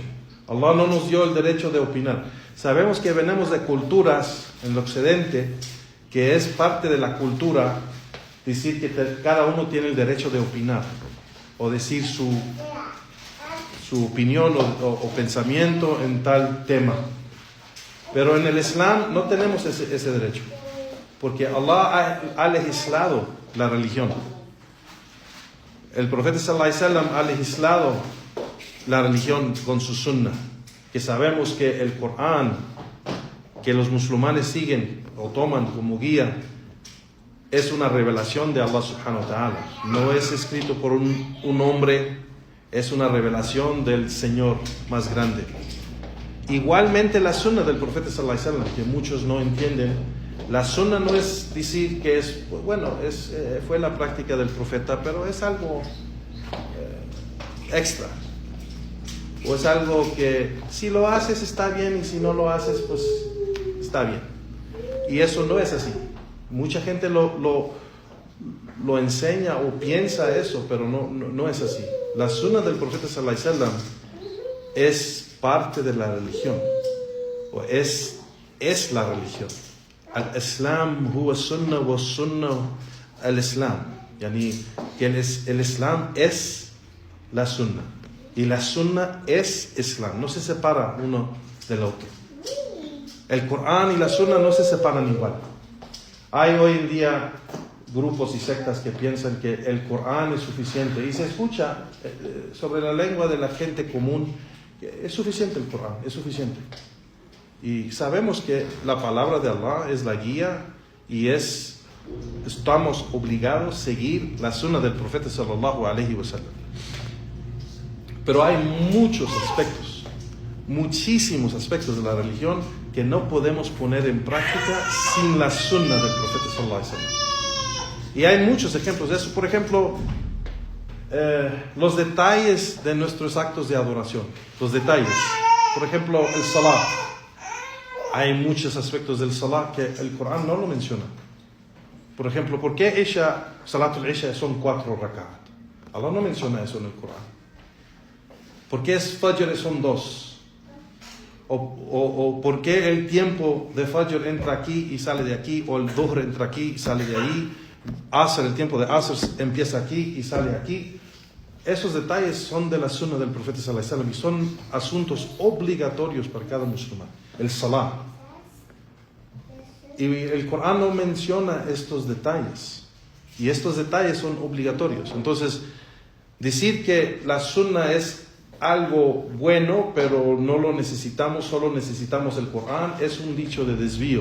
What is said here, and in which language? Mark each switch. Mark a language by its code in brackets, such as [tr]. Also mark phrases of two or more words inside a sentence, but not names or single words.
[es] Allah no nos dio el derecho de opinar. Sabemos que venimos de culturas en el occidente, que es parte de la cultura decir que cada uno tiene el derecho de opinar o decir su opinión o pensamiento en tal tema. Pero en el Islam no tenemos ese derecho, porque Allah ha legislado la religión. El profeta [ar] صلى الله عليه وسلم [es] ha legislado la religión con su sunnah, que sabemos que el Corán, que los musulmanes siguen o toman como guía, es una revelación de Allah [ar] سبحانه وتعالى. [es] No es escrito por un hombre, es una revelación del Señor más grande. Igualmente la sunnah del profeta [ar] صلى الله عليه وسلم, [es] que muchos no entienden. La sunnah no es decir que fue la práctica del profeta, pero es algo extra. ¿O es algo que si lo haces está bien y si no lo haces, pues está bien? Y eso no es así. Mucha gente lo enseña o piensa eso, pero no es así. La sunna del profeta [ar] صلى الله عليه وسلم [es] es parte de la religión, o es la religión. [ar] الإسلام هو السنة والسنة الإسلام. [es] Yani que el Islam es la sunna y la sunna es Islam. No se separa uno del otro. El Corán y la sunna no se separan igual. Hay hoy en día grupos y sectas que piensan que el Corán es suficiente y se escucha sobre la lengua de la gente común que es suficiente el Corán, es suficiente. Y sabemos que la palabra de Allah es la guía y estamos obligados a seguir la sunna del profeta [ar] صلى الله عليه وسلم. [es] Pero hay muchos aspectos, muchísimos aspectos de la religión que no podemos poner en práctica sin la sunna del profeta [ar] صلى الله عليه وسلم. [es] Y hay muchos ejemplos de eso. Por ejemplo, los detalles de nuestros actos de adoración. Los detalles. Por ejemplo, el salat. Hay muchos aspectos del salat que el Corán no lo menciona. Por ejemplo, ¿por qué [ar] صلاة العشاء [es] son 4 rak'at? Allah no menciona eso en el Corán. ¿Por qué Fajr son 2? O ¿por qué el tiempo de Fajr entra aquí y sale de aquí? O el Dhuhr entra aquí y sale de ahí. Asr, el tiempo de Asr empieza aquí y sale aquí. Esos detalles son de la sunna del profeta [ar] صلى الله عليه وسلم [es] y son asuntos obligatorios para cada musulmán. El salat. Y el Corán no menciona estos detalles. Y estos detalles son obligatorios. Entonces, decir que la sunna es algo bueno, pero no lo necesitamos, solo necesitamos el Corán, es un dicho de desvío.